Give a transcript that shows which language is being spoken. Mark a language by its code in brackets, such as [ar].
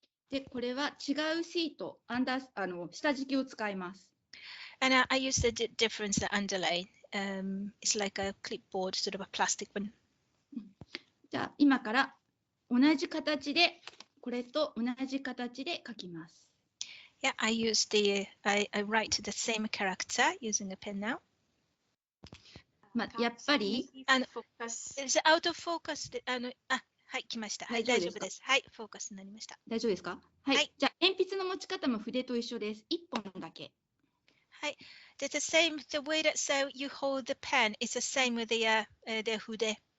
[ja] で、これは違うシート、下敷きを使います。 [en] And I use the difference, the underline. It's like a clipboard, sort of a plastic one. [ja] じゃあ今から同じ形で、これと同じ形で書きます。 [en] Yeah, I write the same character using a pen now. [ja] やっぱり、 [en] it's out of focus. [ja] はい、来ました。はい、大丈夫です。はい、フォーカスになりました。大丈夫ですか？はい。じゃあ、鉛筆の持ち方も筆と一緒です。1本だけ。はい。 [en] The same, the way that so you hold the pen is the same with the 筆。